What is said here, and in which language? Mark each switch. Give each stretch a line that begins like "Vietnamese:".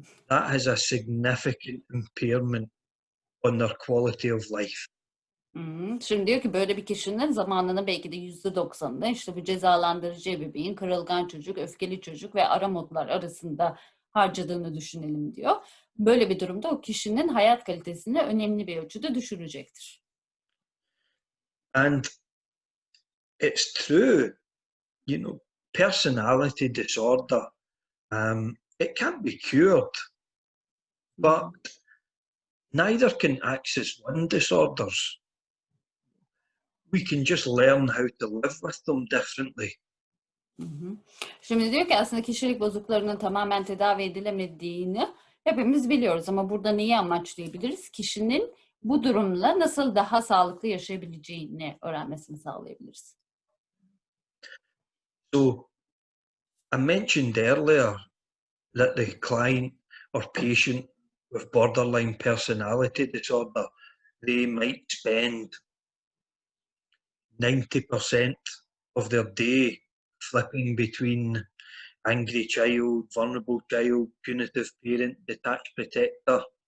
English: that has a significant impairment on their quality of life.
Turkish: Şimdi diyor ki böyle bir kişinin zamanını belki de %90'ında işte bu cezalandırıcı ebeveyn, kırılgan çocuk, öfkeli çocuk ve ara modlar arasında harcadığını düşünelim diyor. Böyle bir durumda o kişinin hayat kalitesini önemli bir ölçüde düşürecektir.
English: And it's true, personality disorder, it can't be cured, but neither can axis 1 disorders. We can just learn how to live with them differently.
Turkish: Şimdi diyor ki aslında kişilik bozukluklarının tamamen tedavi edilemediğini hepimiz biliyoruz ama burada neyi amaçlayabiliriz? Kişinin bu durumla nasıl daha sağlıklı yaşayabileceğini öğrenmesini sağlayabiliriz.
English: So, I mentioned earlier that the client or patient with borderline personality disorder, they might spend 90% of their day flipping between angry child, vulnerable child, punitive parent, detached protector.